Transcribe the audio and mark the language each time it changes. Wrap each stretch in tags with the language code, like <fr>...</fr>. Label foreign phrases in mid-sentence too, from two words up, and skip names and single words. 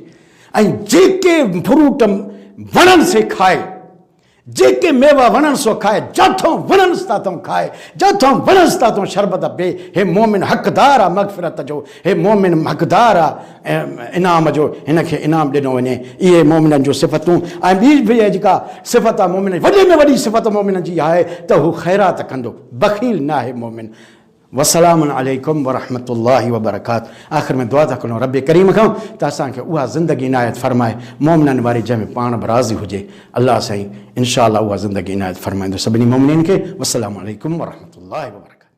<sd>ऐं जेके फ्रूट वणनि से खाए, जेके मेवा वणनि सो खाए, जाथों वणनि ताथों खाए, जाथों वणनि ताथों शरबत पीए। हे मोमिन हक़दार आहे मग़फ़िरत जो, हे मोमिन हक़दार आहे इनाम जो, हिनखे इनाम ॾिनो वञे। इहे मोमिननि जूं सिफ़तूं। ऐं ॿी बि जेका सिफ़त आहे मोमिन, वॾे में वॾी सिफ़त मोमिन जी आहे त हू ख़ैरात कंदो, बख़ील न आहे मोमिन।</sd> <ar>والسلام عليكم ورحمة الله وبركاته.</ar> <sd>आख़िर में दुआ था करूं रब करीम खां त असांखे उहा ज़िंदगी इनायत फरमाए मोमिननि वारी जंहिंमें पाण बि राज़ी हुजे। अल्लाह साईं</sd> <ar>إن شاء الله</ar> <sd>उहा ज़िंदगी इनायत फरमाईंदो सभिनी मोमिननि खे।</sd> <ar>والسلام عليكم ورحمة الله وبركاته.</ar>